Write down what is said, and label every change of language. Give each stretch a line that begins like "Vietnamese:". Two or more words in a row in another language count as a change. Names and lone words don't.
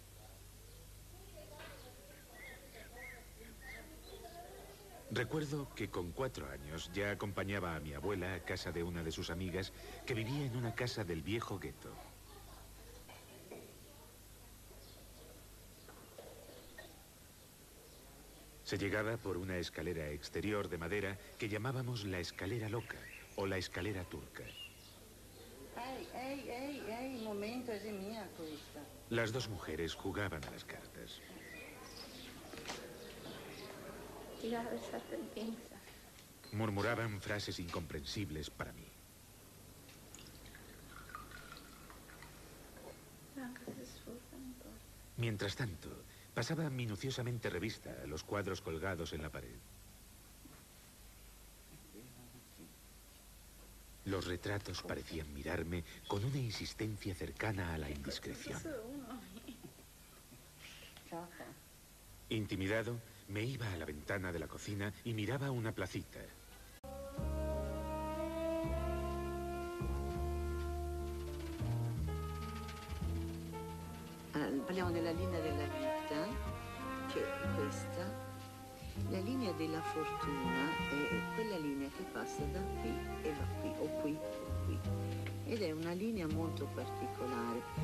Spanish: Recuerdo que con 4 años ya acompañaba a mi abuela a casa de una de sus amigas que vivía en una casa del viejo gueto. Se llegaba por una escalera exterior de madera que llamábamos la escalera loca o la escalera turca.
Italian: Ehi, un momento, è mia.
Spanish: Las dos mujeres jugaban a las cartas. Murmuraban frases incomprensibles para mí. Mientras tanto, pasaba minuciosamente revista a los cuadros colgados en la pared. Los retratos parecían mirarme con una insistencia cercana a la indiscreción. Intimidado, me iba a la ventana de la cocina y miraba una placita.
Italian: Parliamo della linea della vita, che è questa. La linea della fortuna è quella linea che passa da qui e va qui, o qui, o qui. Ed è una linea molto particolare.